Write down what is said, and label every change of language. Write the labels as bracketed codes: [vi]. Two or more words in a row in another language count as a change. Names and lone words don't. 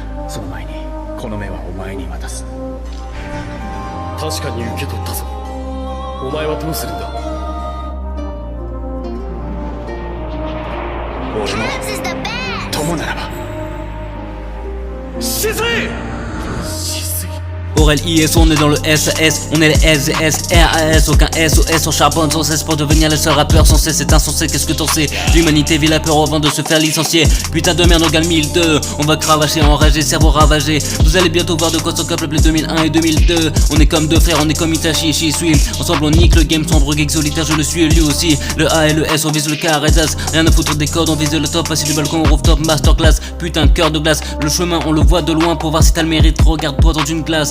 [ja] その前にこの目はお前に渡す。確かに受け取ったぞ。お前はどうするんだ。俺の友ならば。死せ！ [fr] Aurel IS, on est dans le SAS, on est les SZS, RAS, aucun SOS, on charbonne sans cesse pour devenir les seuls rappeurs sans cesse, c'est insensé, qu'est-ce que t'en sais? L'humanité vit la peur avant de se faire licencier, putain de merde on gagne 1002, on va cravacher, enragé, cerveau ravagé, vous allez bientôt voir de quoi sont capables les 2001 et 2002, on est comme deux frères, on est comme Itachi et Shisui, ensemble on nique le game sombre, geek solitaire, je le suis lui aussi, le A et le S, on vise le Carretas, rien à foutre des codes, on vise le top, assis du balcon, on rooftop, masterclass, putain cœur de glace, le chemin on le voit de loin pour voir si t'as le mérite, regarde-toi dans une glace.